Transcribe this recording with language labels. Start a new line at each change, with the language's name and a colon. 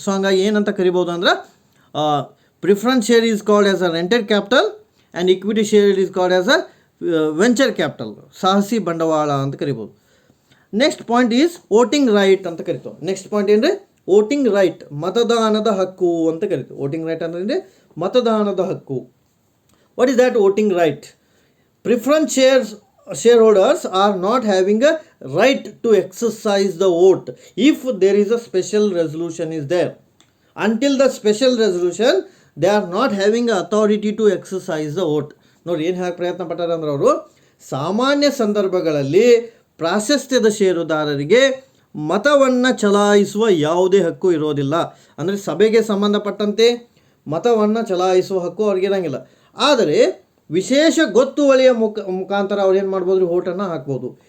Kannada: So ಹಂಗಾಗಿ ಏನಂತ ಕರಿಬೋದು ಅಂದ್ರೆ
English: preference share is called as a rented capital and equity share is called as a venture capital,
Kannada: ಸಾಹಸಿ ಬಂಡವಾಳ ಅಂತ ಕರಿಬೋದು.
English: next point is voting right
Kannada: ಅಂತ ಕರಿತೀವಿ. ನೆಕ್ಸ್ಟ್ ಪಾಯಿಂಟ್ ಏನ್ರಿ, ವೋಟಿಂಗ್ ರೈಟ್, ಮತದಾನದ ಹಕ್ಕು ಅಂತ ಕರಿತೀವಿ. ವೋಟಿಂಗ್ ರೈಟ್ ಅಂದ್ರೆ ಮತದಾನದ ಹಕ್ಕು.
English: What is that voting right? Preference shareholders are not having a right to exercise the vote if there is a special resolution is there. Until the special resolution, they are not having authority to exercise the vote.
Kannada: ನೋಡಿ ಏನು ಹೇಗೆ ಪ್ರಯತ್ನ ಪಟ್ಟಾರೆ ಅಂದ್ರೆ ಅವರು, ಸಾಮಾನ್ಯ ಸಂದರ್ಭಗಳಲ್ಲಿ ಪ್ರಾಶಸ್ತ್ಯದ ಷೇರುದಾರರಿಗೆ ಮತವನ್ನು ಚಲಾಯಿಸುವ ಯಾವುದೇ ಹಕ್ಕು ಇರೋದಿಲ್ಲ. ಅಂದರೆ ಸಭೆಗೆ ಸಂಬಂಧಪಟ್ಟಂತೆ ಮತವನ್ನು ಚಲಾಯಿಸುವ ಹಕ್ಕು ಅವ್ರಿಗಿರಂಗಿಲ್ಲ. ಆದರೆ ವಿಶೇಷ ಗೊತ್ತುವಳಿಯ ಮುಖಾಂತರ ಅವ್ರು ಏನು ಮಾಡ್ಬೋದು, ವೋಟನ್ನು ಹಾಕ್ಬೋದು.